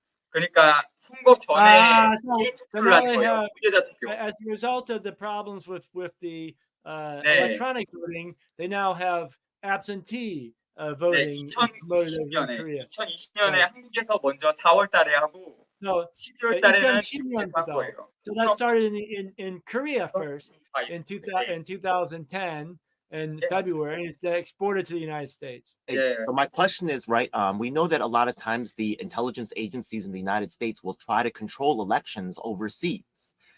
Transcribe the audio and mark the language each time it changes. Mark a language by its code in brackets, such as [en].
[ko] 그러니까 선거 전에 투표를 하는 거예요. 무죄자 투표. [en] As a result of the problems with the electronic voting, they now have absentee voting. [ko] 2020년에 한국에서 먼저 4월달에 하고 12월달에는 한 거예요. [en] So that started in Korea first in 2010 in February, and it's exported to the United States. So my question is, right, we know that a lot of times the intelligence agencies in the United States will try to control elections overseas.